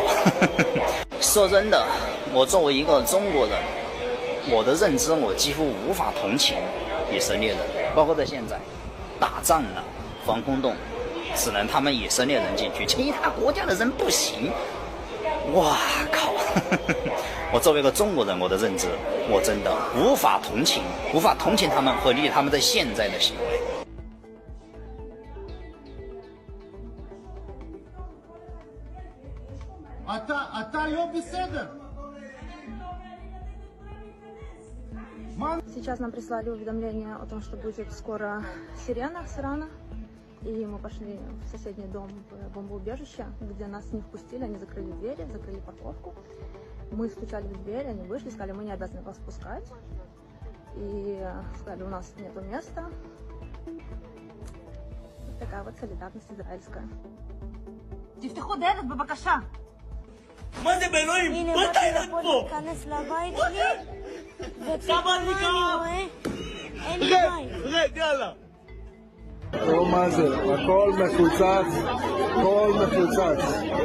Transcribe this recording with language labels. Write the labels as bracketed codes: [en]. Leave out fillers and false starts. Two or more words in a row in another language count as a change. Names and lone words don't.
[zh] 说真的，我作为一个中国人，我的认知我几乎无法同情以色列人，包括在现在打仗了，防空洞只能他们以色列人进去，其他国家的人不行。哇靠！我作为一个中国人，我的认知我真的无法同情他们和理解他们在现在的行为。 [ru] Сейчас нам прислали уведомление о том, что будет скоро сирена с Ирана. И мы пошли в соседний дом, в бомбоубежище, где нас не впустили, они закрыли двери, закрыли парковку. Мы стучали в дверь, они вышли, сказали, мы не обязаны вас пускать. И сказали, у нас нету места. Вот такая вот солидарность израильская. [he] תפתחו דלת בבקשה. מה זה באלוהים? בוא תאילת פה! להיכנס לבית שלי, ופתאום אני רואה, אין לי בית. רד, יאללה. תראו מה זה, הכל מפוצץ, הכל מפוצץ.